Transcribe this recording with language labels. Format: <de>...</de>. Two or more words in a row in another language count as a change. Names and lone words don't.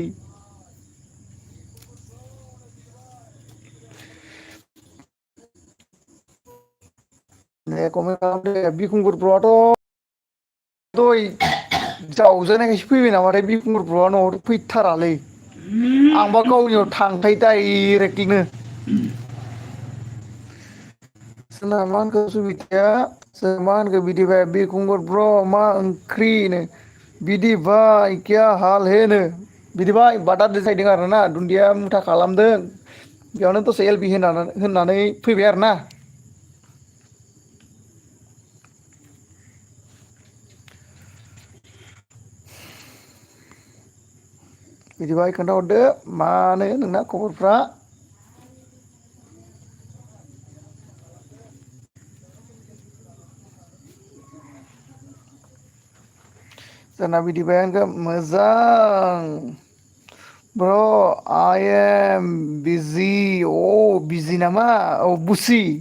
<brx>दे कमेन्ट खालामदे बिरखुंगुर ब्रआथ' दय जावजानायखायसो फैबाय नामाथाय बिरखुंगुर ब्रआ न'आवथ' फैथारालै आंबा गावनियाव थांखायो डाइरेक्टनो जोंना मा होनखो सुबिताया जों मा होनखो बिदिबाय बिरखुंगुर ब्र मा ओंख्रिनो बिदि</brx> <hi>भाई क्या हाल है</hi> <brx>नो बिदि भाई बादा देसायदों आरोना दुन्दिया मुथा खालामदों बेयावनो दसे एलबि होननानै फैबाय आरोना बिदिबाय खोन्थाहरदो मानो नोंना खबरफ्रा जोंना बिदिबाय होनखो मोजां ब्र</brx> <en>I am busy</en> <brx>अ बिजि नामा औ बुसि</brx>